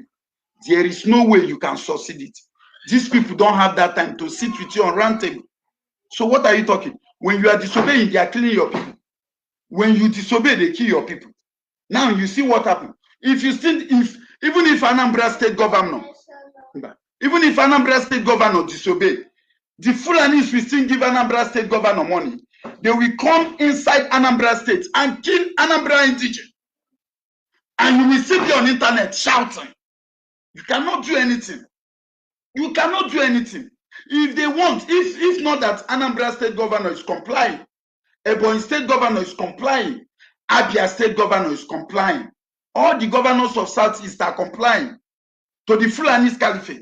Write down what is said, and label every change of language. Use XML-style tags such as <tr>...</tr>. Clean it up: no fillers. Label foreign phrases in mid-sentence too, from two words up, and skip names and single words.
<en>There is no way you can succeed it. These people don't have that time to sit with you on round table. So what are you talking? When you are disobeying, they are killing your people. When you disobey, they kill your people. Now you see what happened. If you still, even if Anambra State governor disobey, the Fulanis will still give Anambra State governor money. They will come inside Anambra State and kill Anambra indigenous. And you will still be on internet shouting. You cannot do anything. You cannot do anything. If they want, if not that Anambra State governor is complying, Ebonyi State governor is complying, Abia State governor is complying, all the governors of Southeast are complying to the Fulani Caliphate.</en>